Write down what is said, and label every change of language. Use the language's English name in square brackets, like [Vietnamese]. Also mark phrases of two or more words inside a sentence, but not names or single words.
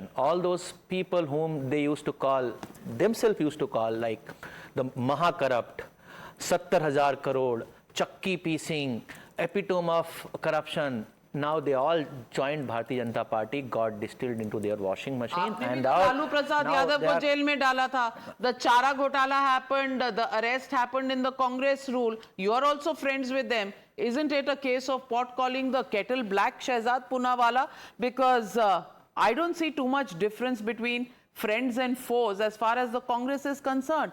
[English] All those people whom they used to call, themselves used to call like the Maha Corrupt, 70,000 crore, Chakki piecing, epitome of corruption. Now they all joined Bharatiya Janata Party, got distilled into their washing machine, and now [Hindi] लालू प्रसाद यादव को जेल में डाला था. [English] The Chara Ghotala happened, the arrest happened in the Congress rule. You are also friends with them. Isn't it a case of pot calling the kettle black, Shehzad Poonawalla? Because I don't see too much difference between friends and foes as far as the Congress is concerned.